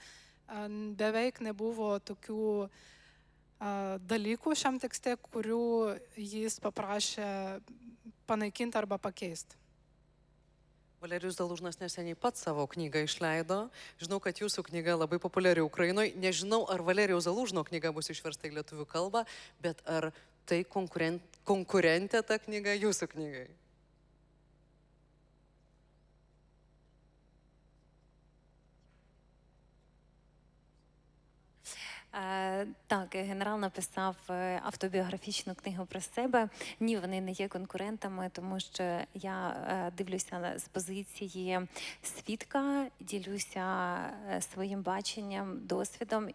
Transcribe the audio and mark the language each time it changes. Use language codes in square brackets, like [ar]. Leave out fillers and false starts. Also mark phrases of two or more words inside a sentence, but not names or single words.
[lt] Beveik nebuvo tokių dalykų šiam tekste, kurių jis paprašė panaikinti arba pakeisti. Valerijus Zalužnas neseniai pats savo knygą išleido. Žinau, kad jūsų knyga labai populiari Ukrainoje. Nežinau, ar Valerijaus Zalužno knyga bus išversta į lietuvių kalbą, bet ar tai konkurentė ta knyga jūsų knygai? [uk] Так, генерал написав автобіографічну книгу про себе. Ні, вони не є конкурентами, тому що я дивлюся з позиції свідка, ділюся своїм баченням, досвідом.